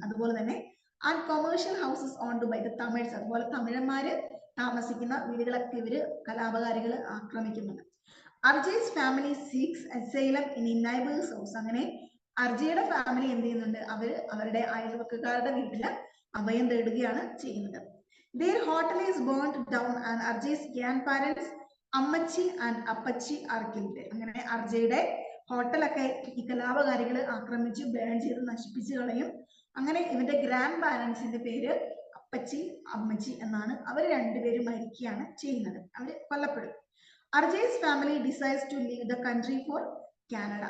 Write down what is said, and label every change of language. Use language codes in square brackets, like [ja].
[ml] അതുപോലെ തന്നെ [en] and commercial houses owned by the Tamils, [ml] അതുപോലെ തമിഴന്മാര് താമസിക്കുന്ന വീടുകളൊക്കെ ഇവര് കലാപകാരികൾ ആക്രമിക്കുന്നുണ്ട്. [en] Arjie's family seeks asylum in neighbour's house. [ml] അങ്ങനെ അർജയുടെ ഫാമിലി എന്ത് ചെയ്യുന്നുണ്ട്, അവരുടെ അയൽവക്കക്കാരുടെ വീട്ടില് അഭയം തേടുകയാണ് ചെയ്യുന്നത്. [en] Their hotel is burnt down and Arjay's grandparents Ammachi and Appachi are killed. [ml] അങ്ങനെ അർജയുടെ ഹോട്ടലൊക്കെ ഈ കലാപകാരികൾ ആക്രമിച്ച് ബേൺ ചെയ്ത് നശിപ്പിച്ചു കളയും. അങ്ങനെ ഇവന്റെ ഗ്രാൻഡ് പാരന്റ്സിന്റെ പേര് അപ്പച്ചി അമ്മച്ചി എന്നാണ്. അവർ രണ്ടുപേരും മരിക്കുകയാണ് ചെയ്യുന്നത്, അവർ കൊല്ലപ്പെടും. [en] Arjie's family decides to leave the country for Canada.